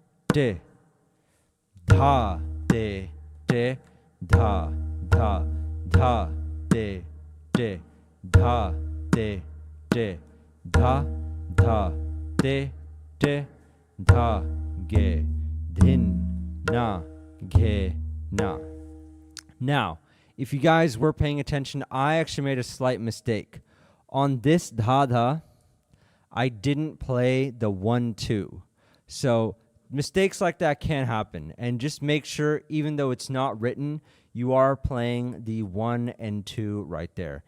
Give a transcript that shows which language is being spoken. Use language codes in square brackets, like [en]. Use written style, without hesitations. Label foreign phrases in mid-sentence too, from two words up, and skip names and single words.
[en] da, de, da, de, da, de, da, de, da, ge, din, na, ge, na. Now, if you guys were paying attention, I actually made a slight mistake. On this dha, I didn't play the 1-2. So mistakes like that can happen. And just make sure, even though it's not written, you are playing the 1 and 2 right there.